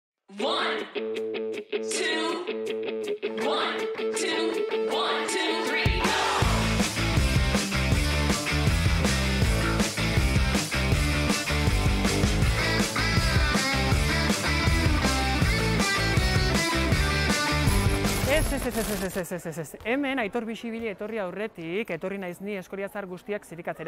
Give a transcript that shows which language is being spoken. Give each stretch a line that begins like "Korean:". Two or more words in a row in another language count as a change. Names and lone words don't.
English: One, two, one, two, one, two, three, go!
Basque: Ez. Hemen Aitor Bixibili etorri aurretik, etorri naiz ni Eskoriatzar guztiak zirikatzera.